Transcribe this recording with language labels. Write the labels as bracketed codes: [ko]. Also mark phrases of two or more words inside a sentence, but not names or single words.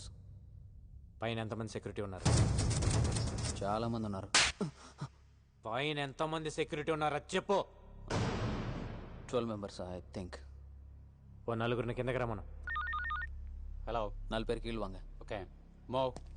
[te] పైన ఎంతమంది సెక్యూరిటీ ఉన్నారు? చాలా మంది ఉన్నారు. పైన ఎంతమంది సెక్యూరిటీ ఉన్నారో చెప్పు. [en] 12 members I think. [te] ఓ నలుగురిని కిందకి రమ్మను. [ta] హలో, 4 பேர் கீழ் வாங்க. [en] okay, move.